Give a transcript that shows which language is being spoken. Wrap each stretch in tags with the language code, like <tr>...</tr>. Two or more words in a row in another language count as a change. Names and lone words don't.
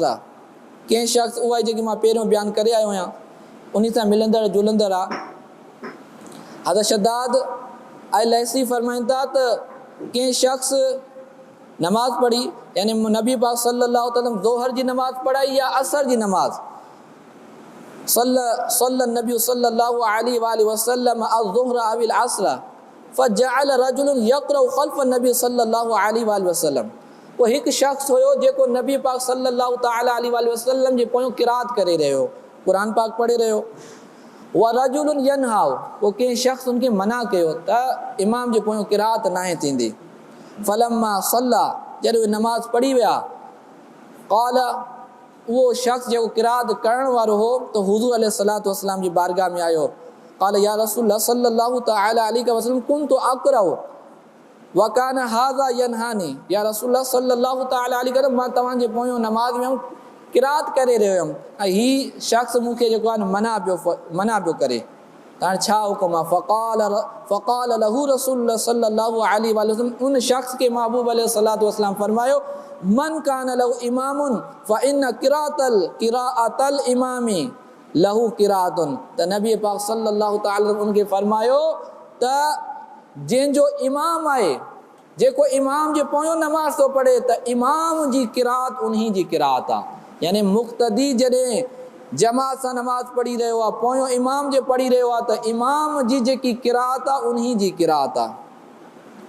<sd>कंहिं शख़्स उहा जेकी मां पहिरियों बयानु करे आयो आहियां उन सां मिलंदड़ जुलंदड़ आहे। हज़रत शद्दाद लैसी फरमाइनि था त कंहिं शख़्स नमाज़ पढ़ी यानी नबी पाक</sd> <ar>صلى الله عليه وسلم</ar> <sd>ज़ोहर जी नमाज़ पढ़ाई या असर जी नमाज़</sd> <ar>صلى النبي صلى الله عليه وسلم الظهر أو العصر فجعل رجل يقرأ خلف النبي صلى الله عليه وسلم.</ar> <sd>वो हिकु शख़्स हुयो जेको नबी पाक</sd> <ar>صلى الله تعالى عليه وسلم</ar> <sd>जे पोयों क़िराअत करे रहियो, क़ुरान पाक पढ़े रहियो।</sd> <ar>و رجل ينهاه,</ar> <sd>वो कंहिं शख़्स उनखे मना कयो त इमाम जे पोयों क़िराअत नाहे थींदी।</sd> <ar>فلما صلى,</ar> <sd>जॾहिं उहे नमाज़ पढ़ी विया, क़ाल उहो शख़्स जेको क़िराअत करण वारो हो त हुज़ूर</sd> <ar>عليه الصلاة والسلام</ar> <sd>जी बारगाह में आयो।</sd> <ar>قال يا رسول الله صلى الله تعالى عليه وسلم كنت أقرأ و كان هذا ينهاني. يا رسول الله صلى الله تعالى عليه وسلم</ar> <sd>मां तव्हांजे पोयों नमाज़ में क़िराअत करे रहियो हुयुमि ऐं हीउ शख़्स मूंखे जेको आहे मना पियो करे, त हाणे छा हुकुम आहे?</sd> <ar>فقال له رسول الله صلى الله عليه وسلم,</ar> <sd>उन शख़्स के महबूब</sd> <ar>عليه الصلاة والسلام फरमायो من كان له إمام فإن قراءة الإمام له قراءة.</ar> <sd>त नबी पाक</sd> <ar>صلى الله تعالى</ar> <sd>उनखे फरमायो त जंहिंजो इमाम आहे, जेको इमाम जे पोयों नमाज़ थो पढ़े त इमाम जी क़िराअत उन्ही जी क़िराअत आहे। यानी मुक़्तदी जॾहिं जमात सां नमाज़ पढ़ी रहियो आहे, पोयों इमाम जे पढ़ी रहियो आहे त इमाम जी जेकी क़िराअत आहे उन्ही जी क़िराअत आहे।</sd>